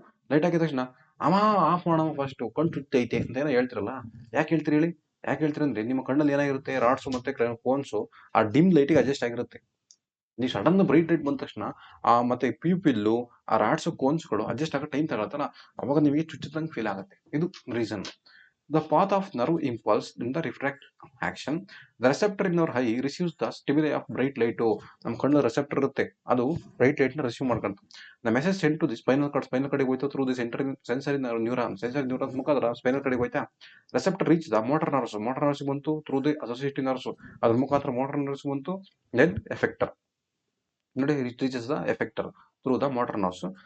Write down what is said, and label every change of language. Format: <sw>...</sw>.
<kn>Light ಹಾಕಿದ ತಕ್ಷಣ ಅಮ್ಮ ಆಫ್ ಮಾಡೋಣ ಫಸ್ಟ್ ಕಣ್ ಚುತ್ತೈತೆ ಅಂತ ಏನೋ ಹೇಳ್ತಿರಲ್ಲ. ಯಾಕೆ ಹೇಳ್ತೀರಿ ಹೇಳಿ? ಯಾಕೆ ಹೇಳ್ತೀರಿ ಅಂದ್ರೆ ನಿಮ್ಮ ಕಣ್ಣಲ್ಲಿ ಏನಾಗಿರುತ್ತೆ, ರಾಡ್ಸು ಮತ್ತೆ ಕೋನ್ಸು ಆ ಡಿಮ್ ಲೈಟಿಗೆ ಅಡ್ಜಸ್ಟ್ ಆಗಿರುತ್ತೆ. ನೀವು ಸಡನ್ ಬ್ರೈಟ್ ಲೈಟ್ ಬಂದ ತಕ್ಷಣ ಮತ್ತೆ ಪ್ಯೂಪಿಲ್ಲು ಆ ರಾಡ್ಸು ಕೋನ್ಸ್ಗಳು ಅಡ್ಜಸ್ಟ್ ಆಗೋ ಟೈಮ್ ತಗೊಳ್ತಾರ, ಅವಾಗ ನಿಮಗೆ ಚುಚ್ಚದಂಗೆ ಫೀಲ್ ಆಗುತ್ತೆ. ಇದು reason.</kn> <en>The path of nerve impulse in the refract action. The receptor in our eye receives the stimuli of bright light.</en> <kn>ನಮ್ಮ ಕಣ್ಣು ರೆಸೆಪ್ಟರ್ ಇರುತ್ತೆ, ಅದು ಬ್ರೈಟ್ ಲೈಟ್ ನ ರಿಸೀವ್ ಮಾಡ್ಕೊಂತ.</kn> <en>The message sent to the spinal cord,</en> <kn>spinal ಕಡೆಗೆ ಹೋಯ್ತು</kn> <en>through the sensory neuron</en> <kn>ಮುಖಾಂತರ spinal ಕಡೆಗೆ ಹೋಯ್ತಾ.</kn> <en>receptor reach the motor nerves ಬಂತು through the associative nerves,</en> <kn>ಅದ್ರ ಮುಖಾಂತರ ಮೋಟರ್ ನರ್ವ್ಸ್ ಬಂತು.</kn> <en>Then effector ನೋಡಿ, reaches the effector through the motor nerves.</en>